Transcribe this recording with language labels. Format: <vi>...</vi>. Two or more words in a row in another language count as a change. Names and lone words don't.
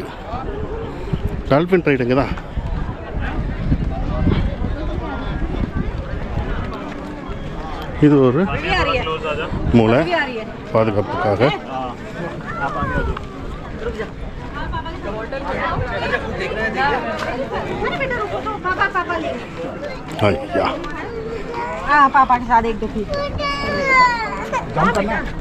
<en>dolphin ride</en> <ta>இங்கே தான். இது ஒரு மூளை பாதுகாப்புக்காக. ஐயா,</ta> <hi>पापा के साथ एक दो फीट जंप करना।</hi>